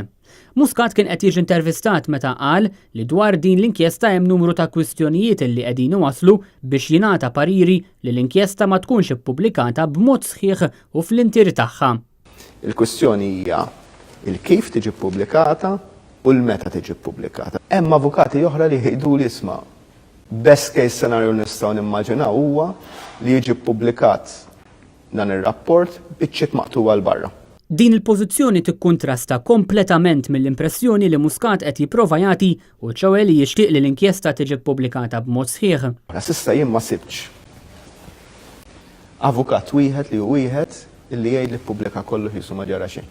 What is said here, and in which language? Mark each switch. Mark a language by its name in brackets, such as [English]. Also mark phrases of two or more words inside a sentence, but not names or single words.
[Maltese] Muscat kien qed jiġi intervistat meta qal li dwar din l-inkjesta hemm numru ta' kwistjonijiet li qegħdin iwasslu biex jingħata pariri li l-inkjesta ma tkunx ippubblikata b'mod sħiħ u fl-intir tagħha. Il-kwistjoni hija il-kif tiġi ppubblikata u l-meta tiġi ppubblikata. Hemm avukati oħra li jgħidu li isma' [English] best case scenario [Maltese] nistgħu nimmaġinaw huwa li jiġi ppubblikat dan ir-rapport biċċiet maqtuwa l barra. Din il-pożizzjoni tikkuntrasta kompletament mill-impressjoni li Muscat qed jipprova jagħti u ċewe li jixtieq li l-inkjesta tiġi ppubblikata b'mod sħiħ. S'issa jien ma sibtx avukat wieħed li hu wieħed illi jgħid li ppubblika kollu ħisu ma ġara xejn.